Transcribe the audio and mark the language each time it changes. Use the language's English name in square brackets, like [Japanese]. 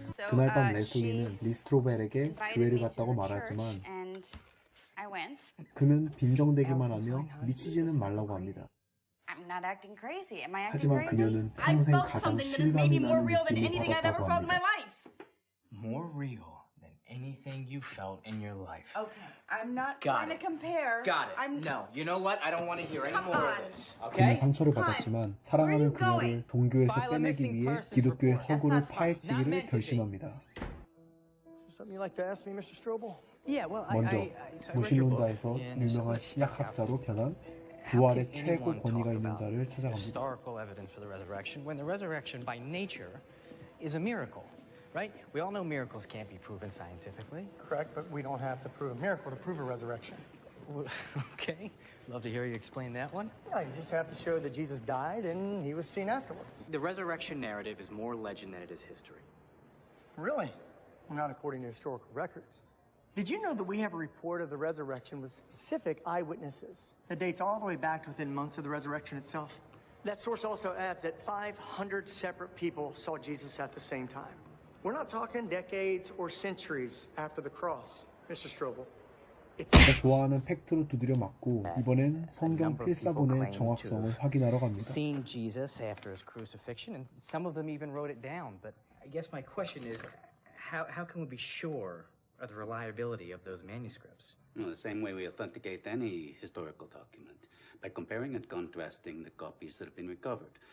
[Korean] 그날 밤 레슬리는 리스트로벨에게 교회를 갔다고 말하지만 그는 빈정대기만 하며 미치지는 말라고 합니다. 하지만 그녀는 평생 가장 실감이 나는 느낌을 받았다고 합니다. [English] More real than anything you felt in your life. Okay, I'm not trying to compare. Got it. No, you know what? I don't want to hear any more of this. [Korean] 그는 [English] Okay? [Korean] 상처를 받았지만 사랑하는 그녀를 종교에서 빼내기 위해 기독교의 허구를 파헤치기를 결심합니다. [English] Something you'd like to ask me, Mr. Strobel? [Korean] 먼저 무신론자에서 유명한 신약학자로 변한 부활의 최고 권위가 있는 자를 찾아갑니다. [English] Historical evidence for the resurrection when the resurrection by nature is a miracle, right? We all know miracles can't be proven scientifically. Correct, but we don't have to prove a miracle to prove a resurrection. Okay, love to hear you explain that one. Yeah, you just have to show that Jesus died and he was seen afterwards. The resurrection narrative is more legend than it is history. Really? Well, not according to historical records. Did you know that we have a report of the resurrection with specific eyewitnesses that dates all the way back to within months of the resurrection itself? That source also adds that 500 separate people saw Jesus at the same time. We're not talking decades or centuries after the cross, Mr. Strobel. [Korean] 제가 좋아하는 팩트로 두드려 맞고 이번엔 성경 필사본의 정확성을 확인하러 갑니다. [English] Seeing Jesus after his crucifixion, and some of them even wrote it down. But I guess my question is, how can we be sure of the reliability of those manuscripts? Well, the same way we authenticate any historical document, by comparing and contrasting the copies that have been recovered.